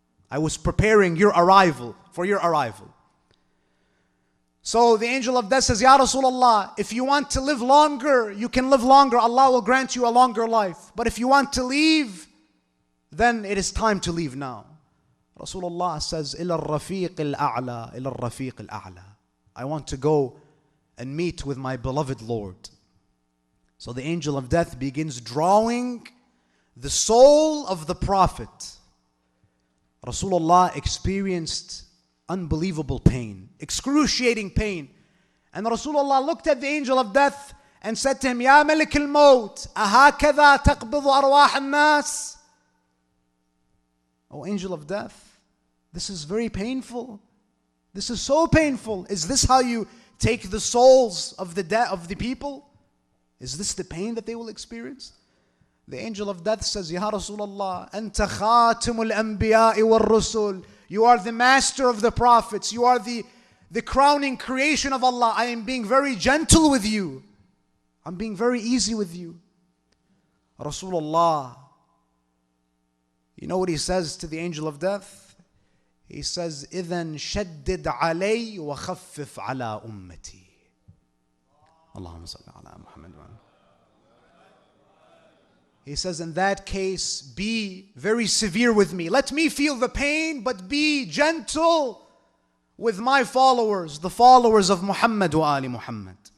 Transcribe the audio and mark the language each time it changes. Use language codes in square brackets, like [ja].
[en] I was preparing your arrival, for your arrival. So the angel of death says, Ya Rasulullah, if you want to live longer, you can live longer. Allah will grant you a longer life. But if you want to leave, then it is time to leave now. Rasulullah says, [ar] إِلَى الرَّفِيقِ الْأَعْلَى إِلَى الرَّفِيقِ الْأَعْلَى. [en] I want to go and meet with my beloved Lord. So the angel of death begins drawing the soul of the Prophet. Rasulullah experienced unbelievable pain, excruciating pain. And Rasulullah looked at the angel of death and said to him, Ya Malik al-Maut, [ar] أَهَكَذَا تَقْبِضُ أَرْوَاحَ النَّاسِ? [en] O angel of death, this is very painful. This is so painful. Is this how you take the souls of the people? Is this the pain that they will experience? The angel of death says, Ya Rasulullah, [ar] أنت خاتم الأنبياء والرسل. [en] You are the master of the prophets. You are the crowning creation of Allah. I am being very gentle with you. I'm being very easy with you. Rasulullah, you know what he says to the angel of death? He says, [ar] إِذَنْ شَدِّدْ عَلَيْ وَخَفِّفْ عَلَىٰ أُمَّتِي. Allahumma salli ala Muhammad. [en] He says, in that case, be very severe with me. Let me feel the pain, but be gentle with my followers, the followers of Muhammad wa Ali Muhammad.